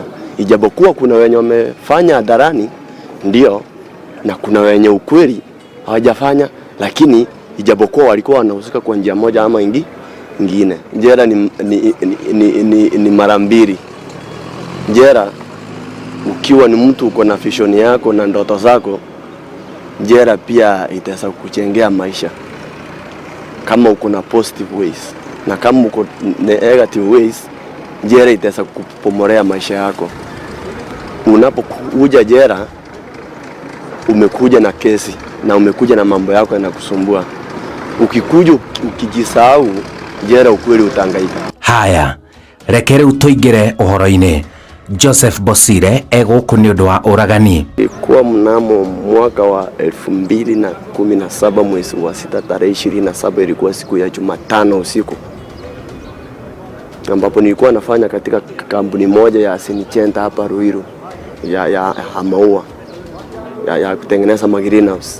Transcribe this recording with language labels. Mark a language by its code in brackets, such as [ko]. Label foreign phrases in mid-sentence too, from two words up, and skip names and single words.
[sw] Ijapokuwa kuna wenye wamefanya hadharani ndio, na kuna wenye ukweli hawajafanya, lakini ijapokuwa walikuwa wanahusika kwa njia moja ama ingine. Jela ni mara mbili. Jela ukiwa ni mtu uko na vision yako na ndoto zako, jela pia itaweza kukuchengea maisha kama uko na [en] positive ways, [sw] na kama uko [en] negative ways, [sw] jela itaweza kukupomorea maisha yako. Unapokuja jela umekuja na kesi na umekuja na mambo yako yanakusumbua. Ukikuja ukijisahau jela, ukweli utangaika. Haya, [ki] rekere utoigere uhoro-ini. Joseph Bosire eguku ni undu wa uragani. [sw] Ilikuwa mnamo mwaka wa 2017 mwezi wa 6 tarehe 27, ilikuwa siku ya Jumatano usiku, ambapo nilikuwa nafanya katika kampuni moja ya Sinichenta hapa Ruiru ya maua ya kutengeneza greenhouse.